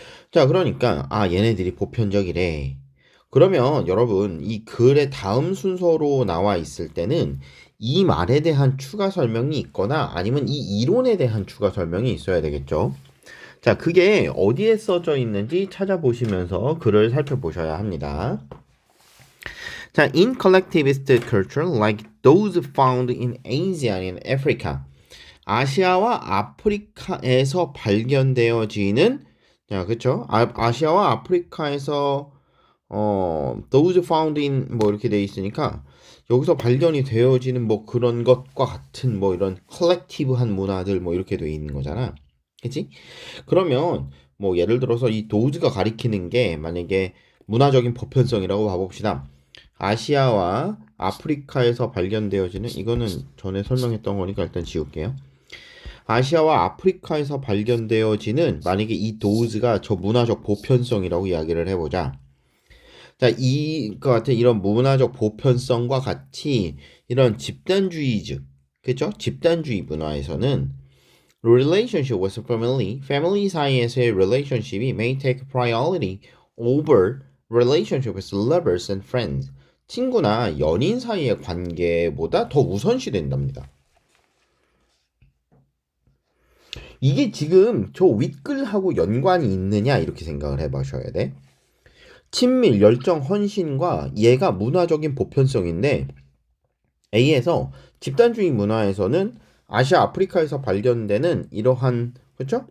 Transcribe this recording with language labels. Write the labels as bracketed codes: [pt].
[ko] 자, 그러니까 얘네들이 보편적이래. 그러면 여러분 이 글의 다음 순서로 나와 있을 때는 이 말에 대한 추가 설명이 있거나 아니면 이 이론에 대한 추가 설명이 있어야 되겠죠. 자, 그게 어디에 써져 있는지 찾아보시면서 글을 살펴보셔야 합니다. [en] 자, in collectivist culture like those found in Asia and Africa. [ko] 아시아와 아프리카에서 발견되어지는 자, 그쵸? 아시아와 아프리카에서 [en] those found in [ko] 뭐 이렇게 돼 있으니까 여기서 발견이 되어지는 뭐 그런 것과 같은 뭐 이런 컬렉티브한 문화들 뭐 이렇게 돼 있는 거잖아. 그치? 그러면 뭐 예를 들어서 이 도즈가 가리키는 게 만약에 문화적인 보편성이라고 봐봅시다. 아시아와 아프리카에서 발견되어지는 이거는 전에 설명했던 거니까 일단 지울게요. 아시아와 아프리카에서 발견되어지는 만약에 이 도즈가 저 문화적 보편성이라고 이야기를 해보자. 자, 이거 같은 이런 문화적 보편성과 같이 이런 집단주의적, 그죠? 집단주의 문화에서는 [en] relationship with family [ko] 사이에서의 [en] relationship이 may take priority over relationship with lovers and friends. [ko] 친구나 연인 사이의 관계보다 더 우선시 된답니다. 이게 지금 저 윗글하고 연관이 있느냐 이렇게 생각을 해보셔야 돼. 친밀, 열정, 헌신과 얘가 문화적인 보편성인데 A에서 집단주의 문화에서는 아시아, 아프리카에서 발견되는 이러한 그렇죠?